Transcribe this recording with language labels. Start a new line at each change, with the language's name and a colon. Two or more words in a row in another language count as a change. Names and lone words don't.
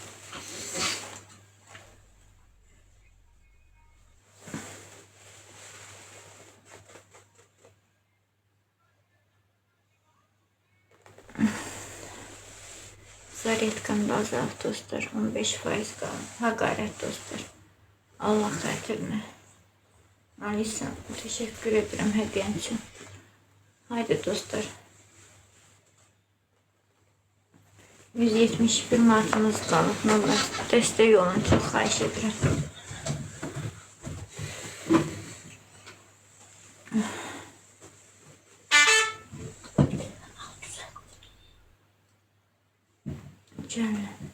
Azerbaijani: Zaryadkam da azaldı dostlar.
Turkish: 15% kaldı. Ha gayret dostlar.
Azerbaijani: Allah xatirinə.
Turkish: Alisa, teşekkür ederim hediyen için.
Azerbaijani: Haydi dostlar. 171 martımız qalıb.
Turkish: Ne olur,
Azerbaijani: dəstək olun, çox xahiş edirəm. Gəlin.